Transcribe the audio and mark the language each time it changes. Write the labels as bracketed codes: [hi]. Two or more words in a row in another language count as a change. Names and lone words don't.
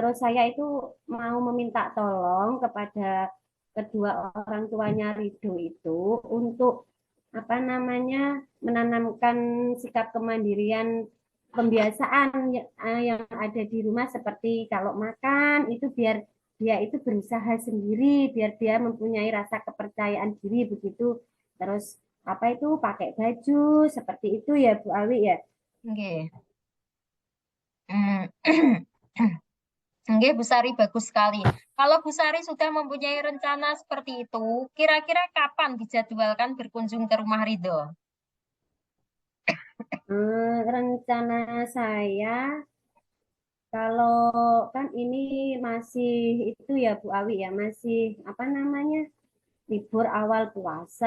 [id] Terus saya itu mau meminta tolong kepada kedua orang tuanya Ridho itu untuk apa namanya menanamkan sikap kemandirian pembiasaan yang ada di rumah seperti kalau makan itu biar dia itu berusaha sendiri biar dia mempunyai rasa kepercayaan diri begitu terus apa itu pakai baju seperti itu ya Bu Awi ya. [jv] Nggih. Hmm. Nggih, Bu Sari, [id] bagus sekali. Kalau Bu Sari sudah mempunyai rencana seperti itu, kira-kira kapan dijadwalkan berkunjung ke rumah Ridho? Rencana saya kalau kan ini masih itu ya Bu Awi ya masih apa namanya libur awal puasa.